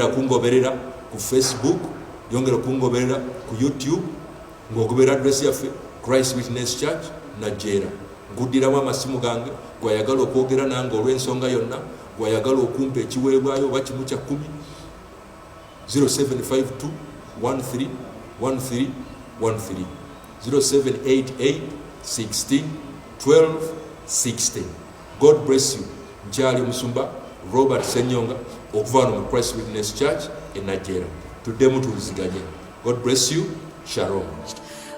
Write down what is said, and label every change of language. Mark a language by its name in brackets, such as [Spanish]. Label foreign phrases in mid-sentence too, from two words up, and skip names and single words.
[Ganda] kungoberera ku Facebook yongera kungoberera ku YouTube ng'ogoberera adresi yaffe Christ Witness Church Nigeria nguddiramu amasimu gange gwayagala okwogera nange olw'ensonga yonna gwayagala okumpa ekiweebwayo oba kimu kya 10 0752 13 13 13 0788 16 12 16. [English] God bless you. [Ganda] Nkyali Musumba Robert Senyonga okuva wano mu Christ Witness Church in Nigeria. Tuddemu tuliziganye. [English] God bless you. [Ganda] Shalom.